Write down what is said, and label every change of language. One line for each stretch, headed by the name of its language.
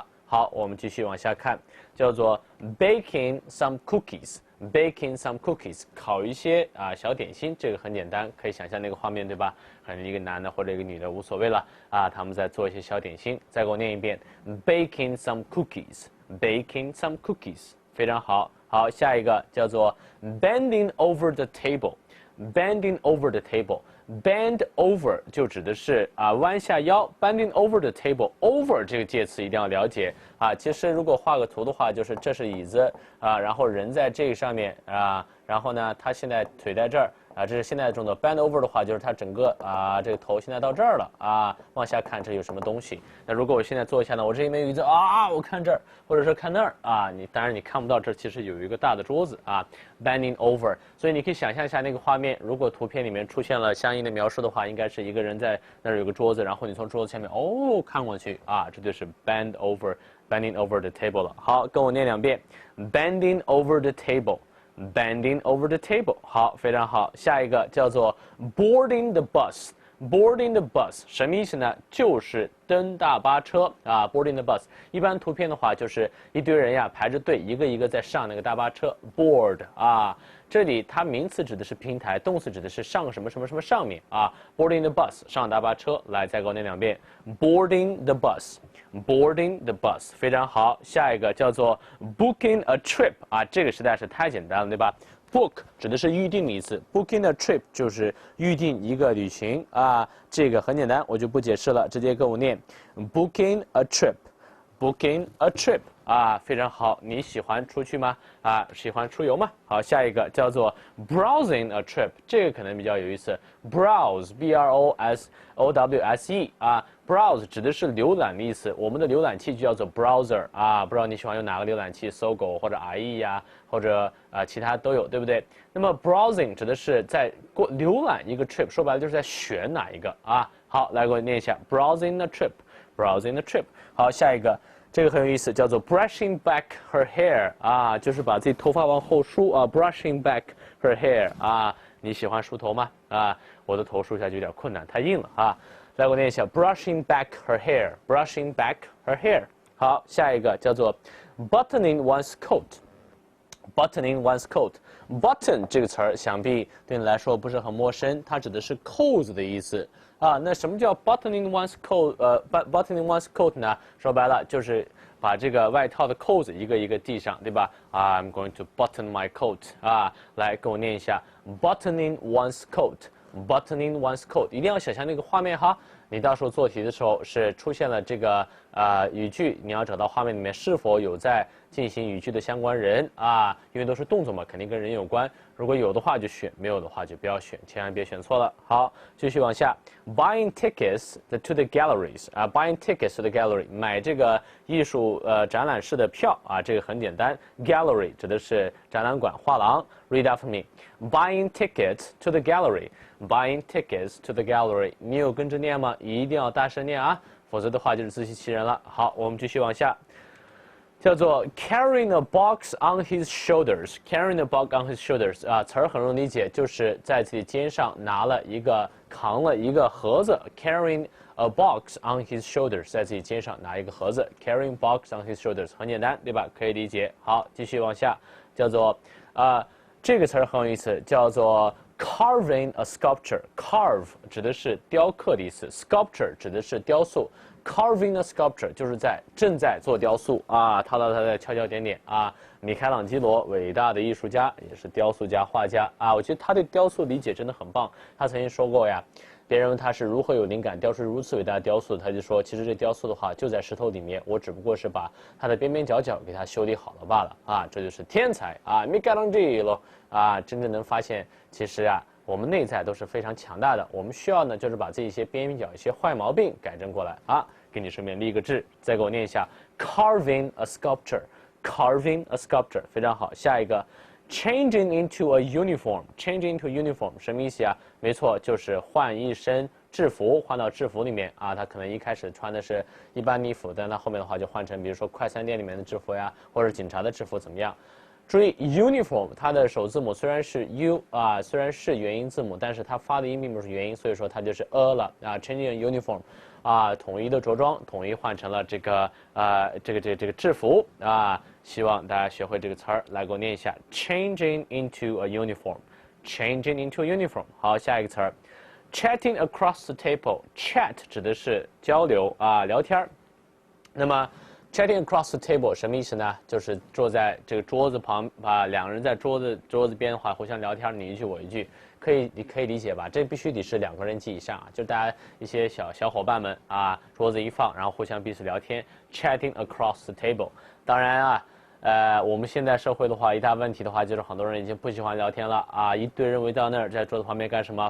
Chinese: 好，我们继续往下看，叫做
English: baking some cookies。
Chinese: baking some cookies， 烤一些小点心，这个很简单，可以想象那个画面对吧？可能一个男的或者一个女的无所谓了啊，他们在做一些小点心。再给我念一遍
English: ，baking some cookies，baking some cookies。
Chinese: 非常好，好，下一个叫做
English: bending over the table，
Chinese: bending over the table。
English: bend over
Chinese: 就指的是弯下腰 ，bending over the table，over 这个介词一定要了解啊。其实如果画个图的话，就是这是椅子啊，然后人在这个上面啊，然后呢，他现在腿在这儿。这是现在的动作
English: bend over
Chinese: 的话，就是它整个这个头现在到这儿了啊，往下看这有什么东西。那如果我现在坐下呢，我这一面椅子我看这儿，或者说看那儿啊，当然你看不到这儿其实有一个大的桌子啊 ，
English: bending over。
Chinese: 所以你可以想象一下那个画面，如果图片里面出现了相应的描述的话，应该是一个人在那儿有个桌子，然后你从桌子下面看过去啊，这就是
English: bending over the table
Chinese: 了。好，跟我念2遍 ，
English: bending over the table。
Chinese: bending over the table， 好，非常好。下一个叫做
English: boarding the bus。
Chinese: boarding the bus 什么意思呢？就是登大巴车啊 ，
English: boarding the bus。
Chinese: 一般图片的话，就是一堆人呀排着队，一个一个在上那个大巴车 board 啊。这里它名词指的是平台，动词指的是上什么什么什么上面啊。
English: boarding the bus
Chinese: 上大巴车，来再给我念2遍 ，boarding the bus。boarding the bus 非常好，下一个叫做
English: booking a trip
Chinese: 啊，这个实在是太简单了，对吧？book 指的是预定的意思 ，booking a trip 就是预定一个旅行啊，这个很简单，我就不解释了，直接跟我念 booking a trip。booking a trip 啊，非常好。你喜欢出去吗？喜欢出游吗？好，下一个叫做
English: browsing a trip，
Chinese: 这个可能比较有意思。 browse b r o s o w s e 啊 ，browse 指的是浏览的意思。我们的浏览器就叫做 browser 啊，不知道你喜欢用哪个浏览器，搜狗或者 IE 呀，或者其他都有，对不对？那么 browsing 指的是在浏览一个 trip， 说白了就是在选哪一个啊。好，来给我念一下
English: browsing a trip。
Chinese: browsing a trip。好，下一个，这个很有意思，叫做
English: brushing back her hair
Chinese: 啊，就是把自己头发往后梳啊 ，brushing back her hair 啊，你喜欢梳头吗？我的头梳下去有点困难，太硬了啊。来，我念一下
English: brushing back her hair，brushing back her hair。
Chinese: 好，下一个叫做
English: buttoning one's coat。
Chinese: buttoning one's coat，button 这个词儿想必对你来说不是很陌生，它指的是扣子的意思啊。那什么叫
English: buttoning one's coat？buttoning one's coat 呢？
Chinese: 说白了就是把这个外套的扣子一个一个系上，对吧？
English: I'm going to button my coat
Chinese: 啊，来跟我念一下
English: buttoning one's coat。
Chinese: buttoning one's coat， 一定要想象那个画面哈。你到时候做题的时候是出现了这个语句，你要找到画面里面是否有在进行语句的相关人啊，因为都是动作嘛，肯定跟人有关。如果有的话就选，没有的话就不要选，千万别选错了。好，继续往下 ，
English: buying tickets to the galleries
Chinese: 啊 ，
English: buying tickets to the gallery，
Chinese: 买这个艺术展览室的票啊，这个很简单 ，gallery 指的是展览馆、画廊。
English: Read after me，buying tickets to the gallery。
Chinese: Buying tickets to the gallery， 你有跟着念吗？一定要大声念啊，否则的话就是自欺欺人了。好，我们继续往下。叫做
English: carrying a box on his shoulders。carrying a box on his shoulders 啊，
Chinese: 词儿很容易理解，就是在自己肩上扛了一个盒子
English: ，carrying a box on his shoulders，
Chinese: 在自己肩上拿一个盒子
English: ，carrying box on his shoulders，
Chinese: 很简单，对吧？可以理解。好，继续往下，叫做这个词儿很有意思，叫做
English: carving a sculpture。
Chinese: carve 指的是雕刻的意思 ，sculpture 指的是雕塑。
English: Carving a sculpture
Chinese: 就是正在做雕塑啊，他在敲敲点点啊。米开朗基罗，伟大的艺术家，也是雕塑家、画家啊。我觉得他对雕塑理解真的很棒。他曾经说过呀，别人问他是如何有灵感雕出如此伟大的雕塑，他就说，其实这雕塑的话就在石头里面，我只不过是把它的边边角角给它修理好了罢了啊。这就是天才啊，米开朗基罗啊，真正能发现，其实啊。我们内在都是非常强大的，我们需要呢，就是把这一些边角、一些坏毛病改正过来啊。给你顺便立一个志，再给我念一下
English: carving a sculpture，
Chinese: carving a sculpture， 非常好。
English: 下一个 changing into a uniform，changing into uniform
Chinese: 什么意思啊？没错，就是换一身制服，换到制服里面啊。他可能一开始穿的是一般的衣服，但他后面的话就换成，比如说快餐店里面的制服呀，或者警察的制服怎么样？注意 uniform 它的首字母虽然是 u 啊，虽然是元音字母，但是它发的音并不是元音，所以说它就是 a 了啊。
English: changing uniform
Chinese: 啊，统一的着装，统一换成了这个这个制服啊。希望大家学会这个词儿，来给我念一下
English: changing into a uniform，
Chinese: changing into a uniform。好，下一个词儿
English: chatting across the table，
Chinese: chat 指的是交流啊，聊天儿。那么
English: Chatting across the table
Chinese: 什么意思呢？就是坐在这个桌子旁，两个人在桌子边的话互相聊天，你一句我一句，你可以理解吧？这必须得是2个人及以上啊，就大家一些小伙伴们啊，桌子一放，然后互相彼此聊天 ，
English: chatting across the table。
Chinese: 当然啊，我们现在社会的话，一大问题的话就是很多人已经不喜欢聊天了啊，一堆人围到那儿，在桌子旁边干什么？